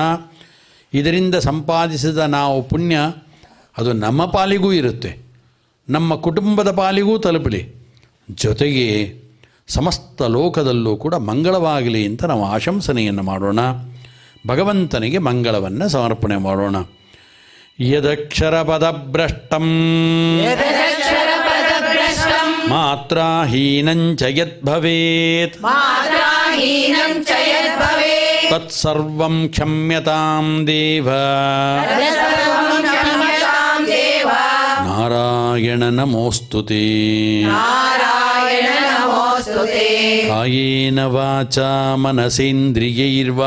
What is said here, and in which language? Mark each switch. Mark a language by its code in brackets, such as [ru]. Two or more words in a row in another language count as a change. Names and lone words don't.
[kn] ಇದರಿಂದ ಸಂಪಾದಿಸಿದ ನಾವು ಪುಣ್ಯ ಅದು ನಮ್ಮ ಪಾಲಿಗೂ ಇರುತ್ತೆ, ನಮ್ಮ ಕುಟುಂಬದ ಪಾಲಿಗೂ ತಲುಪಲಿ, ಜೊತೆಗೆ ಸಮಸ್ತ ಲೋಕದಲ್ಲೂ ಕೂಡ ಮಂಗಳವಾಗಲಿ ಅಂತ ನಾವು ಆಶಂಸನೆಯನ್ನು ಮಾಡೋಣ. ಭಗವಂತನಿಗೆ ಮಂಗಳವನ್ನು ಸಮರ್ಪಣೆ ಮಾಡೋಣ. [sa] ಯದಕ್ಷರಪದಭ್ರಷ್ಟಂ ಯದಕ್ಷರಪದಭ್ರಷ್ಟಂ ಮಾತ್ರಾಹೀನಂಚ ಯದ್ಭವೇತ್ ಮಾತ್ರಾಹೀನಂ ಚ ಯದ್ಭವೇತ್ ತತ್ಸರ್ವಂ ಕ್ಷಮ್ಯತಾಂ ದೇವ. ತತ್ಸರ್ವಂ ಕ್ಷಮ್ಯತಾಂ ದೇವ. ನಾರಾಯಣ ನಮೋಸ್ತುತೇ. ನಾರಾಯಣ ನಮೋಸ್ತುತೇ. ಕಾಯೇನ ವಾಚಾ ಮನಸೇಂದ್ರಿಯೈರ್ವಾ